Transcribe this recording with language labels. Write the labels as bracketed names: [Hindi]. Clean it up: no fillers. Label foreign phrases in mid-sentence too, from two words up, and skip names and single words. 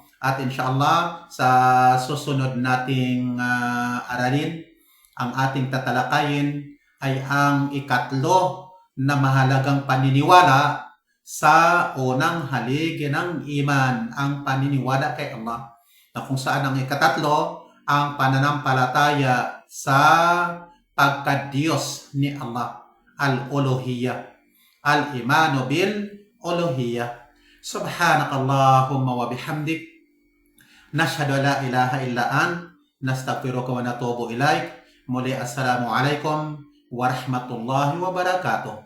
[Filipino] At inshallah, sa susunod nating aralin, ang ating tatalakayin ay ang ikatlo na mahalagang paniniwala sa unang haligi ng iman, ang paniniwala kay Allah, na kung saan ang ikatatlo, ang pananampalataya sa pagka-Diyos ni Allah, [Arabic] الألوهية الإيمان بالألوهية. سبحانك اللهم وبحمدك نشهد لا إله إلا نستغفرك ونتوب إليك. Muli, السلام عليكم ورحمة الله وبركاته.